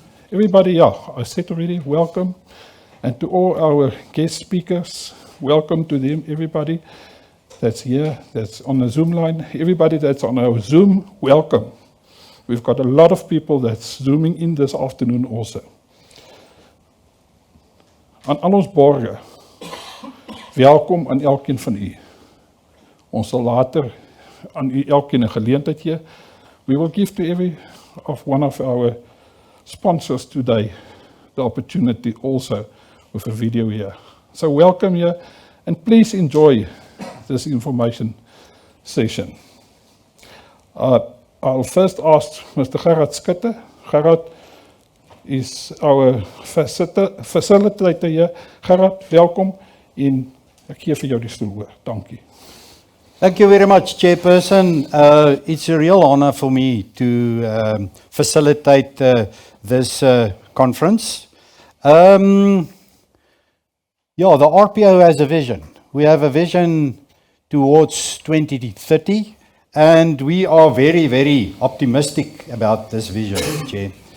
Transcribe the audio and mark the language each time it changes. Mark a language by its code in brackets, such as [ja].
[en] Everybody, I said already, welcome. And to all our guest speakers, welcome to them, everybody that's here, that's on the Zoom line. Everybody that's on our Zoom, welcome. We've got a lot of people that's zooming in this afternoon also. [af] Aan al ons borgers, welkom aan elkeen van u. Ons sal later aan u elkeen 'n geleentheid gee. [en] We will give to every one of our sponsors today the opportunity also with a video here. So welcome here, and please enjoy this information session. I'll first ask Mr. Gerard Skutte. Gerard is our facilitator here. [af] Gerard, welkom, en ek gee vir jou die stoel oor. Dankie. [en] Thank you very much, Chairperson. It's a real honor for me to facilitate this conference. The RPO has a vision. We have a vision towards 2030, and we are very, very optimistic about this vision, Chair.